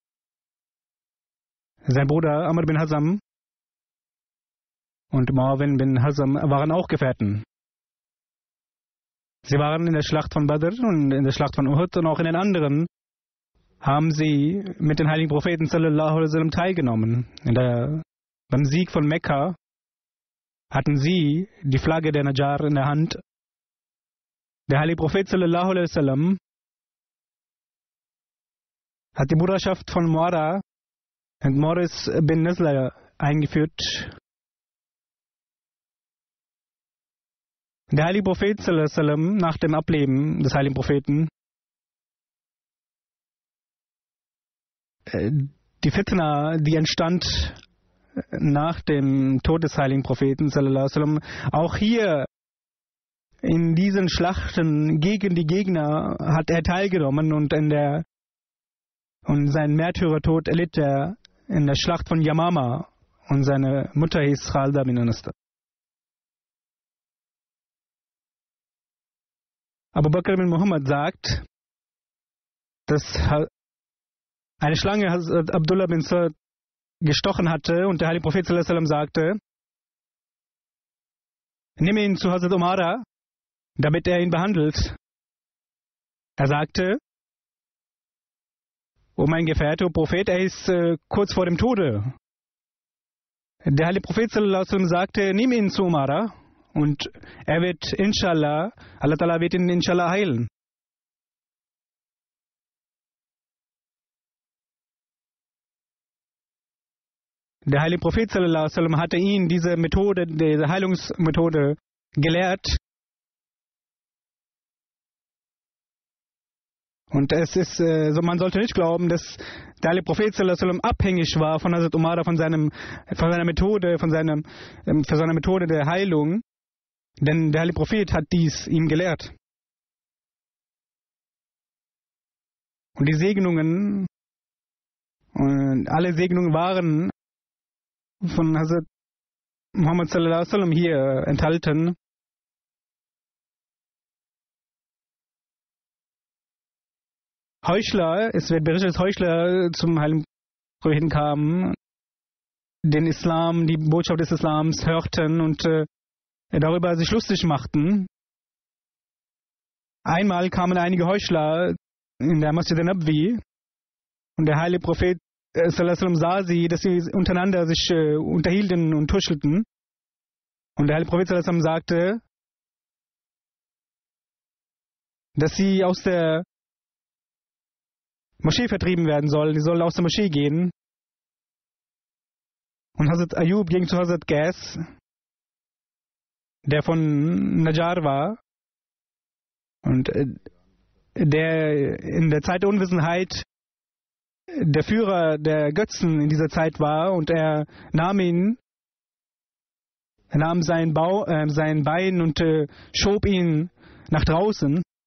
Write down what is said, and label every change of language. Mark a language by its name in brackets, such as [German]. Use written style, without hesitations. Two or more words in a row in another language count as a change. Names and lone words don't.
[German] Sein Bruder Amr bin Hazm und Marwin bin Hazm waren auch Gefährten. Sie waren in der Schlacht von Badr und in der Schlacht von Uhud und auch in den anderen haben sie mit den heiligen Propheten [Arabic] صلى الله عليه وسلم [German] teilgenommen. Beim Sieg von Mekka hatten sie die Flagge der Najjar in der Hand. Der heilige Prophet [Arabic] صلى الله عليه وسلم [German] hat die Bruderschaft von Muara und Morris bin Nisla eingeführt. Der heilige Prophet [Arabic] صلى الله عليه وسلم, [German] nach dem Ableben des heiligen Propheten, die Fitna, die entstand nach dem Tod des heiligen Propheten [Arabic] صلى الله عليه وسلم, [German] auch hier in diesen Schlachten gegen die Gegner hat er teilgenommen und seinen Märtyrertod erlitt er in der Schlacht von Yamama und seine Mutter hieß Khalda bin Anastar. Abu Bakr bin Muhammad sagt, dass eine Schlange Hazrat Abdullah bin Sa'd gestochen hatte und der heilige Prophet [Arabic] صلى الله عليه وسلم [German] sagte, nimm ihn zu Hazrat Umara, damit er ihn behandelt. Er sagte, o mein Gefährte, o Prophet, er ist kurz vor dem Tode. Der heilige Prophet [Arabic] صلى الله عليه وسلم [German] sagte, nimm ihn zu Umara und er wird inshallah, [Arabic] الله تعالى [German] wird ihn inshallah heilen. Der heilige Prophet [Arabic] صلى الله عليه وسلم [German] hatte ihn diese Heilungsmethode gelehrt. Und es ist so, man sollte nicht glauben, dass der heilige Prophet [Arabic] صلى الله عليه وسلم [German] abhängig war von Hazrat Umara, von seiner Methode der Heilung, denn der heilige Prophet hat dies ihm gelehrt. Und die Segnungen, alle Segnungen waren von Hazrat Muhammad [Arabic] صلى الله عليه وسلم [German] hier enthalten. Heuchler, es wird berichtet, dass Heuchler zum heiligen Propheten kamen, den Islam, die Botschaft des Islams hörten und darüber sich lustig machten. Einmal kamen einige Heuchler in der Masjid al-Nabwi und der heilige Prophet [Arabic] صلى الله عليه وسلم [German] sah sie, dass sie untereinander sich unterhielten und tuschelten. Und der heilige Prophet [Arabic] صلى الله عليه وسلم [German] sagte, dass sie aus der Moschee vertrieben werden sollen. Sie sollen aus der Moschee gehen. Und Hazrat Ayub ging zu Hazrat Qais, der von Najjar war und der in der Zeit der Unwissenheit der Führer der Götzen in dieser Zeit war, und er nahm sein Bein und schob ihn nach draußen.